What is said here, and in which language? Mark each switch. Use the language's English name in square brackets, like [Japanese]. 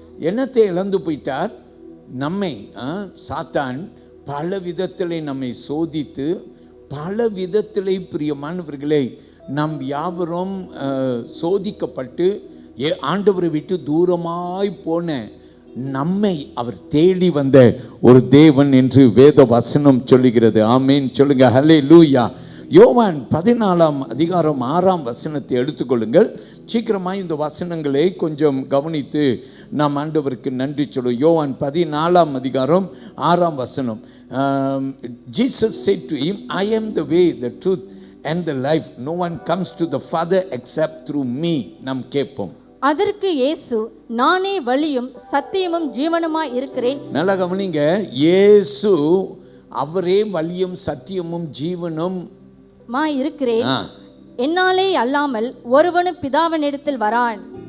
[Tamil] என்னத்தை இழந்து போயிட்டார்? நம்மை சாத்தான் பல விதத்திலே நம்மை சோதித்து, பல விதத்திலே பிரியமானவர்களே நாம் யாவரும் சோதிக்கப்பட்டு ஆண்டவரை விட்டு தூரமாய் போன நம்மை அவர் தேடி வந்த ஒரு தேவன் என்று வேத வசனம் சொல்லுகிறது. ஆமென் சொல்லுங்க. ஹல்லேலூயா. யோவான் 14ஆம் அதிகாரம் 6ஆம் வசனத்தை எடுத்துக்கொள்ளுங்கள். சீக்கிரமாக இந்த வசனங்களை கொஞ்சம் கவனித்து நாம் ஆண்டவருக்கு நன்றி சொல்லுவோம். யோவான் 14ஆம் அதிகாரம் 6ஆம் வசனம். [English] Jesus said to him, I am the way, the truth and the life. No one comes to the Father except through me. [Tamil] நாம் கேட்போம். அதற்கு இயேசு, நானே வழியும் சத்தியமும் ஜீவனுமாய் இருக்கிறேன். நல்லா கவனிங்க. இயேசு அவரே வழியும் சத்தியமும் ஜீவனும் இருக்கிறேன். என்னாலே அல்லாமல் ஒருவனும் பிதாவினிடத்தில் வரான்.